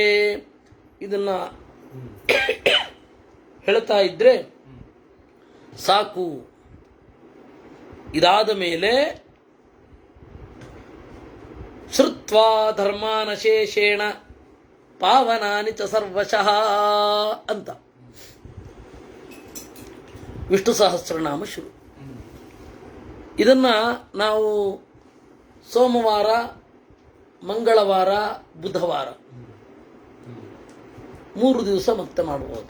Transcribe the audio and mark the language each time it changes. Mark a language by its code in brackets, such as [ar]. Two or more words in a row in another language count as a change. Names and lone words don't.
[kn] ಇದನ್ನ ಹೇಳ್ತಾ ಇದ್ರೆ ಸಾಕು. ಇದಾದ ಮೇಲೆ [sa] ಶ್ರುತ್ವಾ ಧರ್ಮಾನಶೇಷೇಣ ಪಾವನಾನಿ ಚ ಸರ್ವಶಃ [kn] ಅಂತ ವಿಷ್ಣು ಸಹಸ್ರನಾಮ ಶುರು. ಇದನ್ನ ನಾವು ಸೋಮವಾರ, ಮಂಗಳವಾರ, ಬುಧವಾರ 3 ದಿವಸ ಮತ್ತೆ ಮಾಡಬಹುದು.